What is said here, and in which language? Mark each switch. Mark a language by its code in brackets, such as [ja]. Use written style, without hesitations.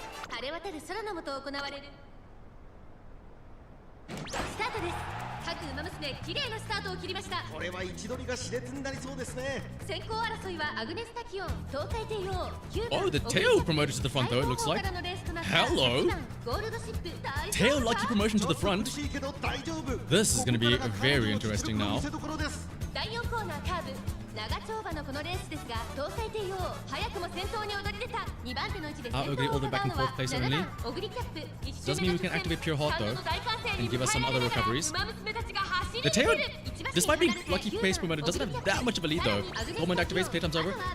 [ja] 晴れ渡る空の下行われるスタートです各馬娘綺麗なスタートを切りましたこれは位置取りが熾烈になりそうですね先行争いはアグネスタキオン東海帝王 [en] Oh, the Teo promoted to the front though, it looks like. Hello! Teo lucky promotion to the front. This is going to be very interesting now. 第4コーナーカーブ長丁場のこのレースですが東海帝王早くも先頭に躍り出た2番手の位置で先頭を戦うのは7番オグリキャップ Doesn't mean we can activate Pure Heart though, and give us some other recoveries. The Teo, despite being lucky pace promoted, doesn't have that much of a lead though. Moment activates, playtime's over.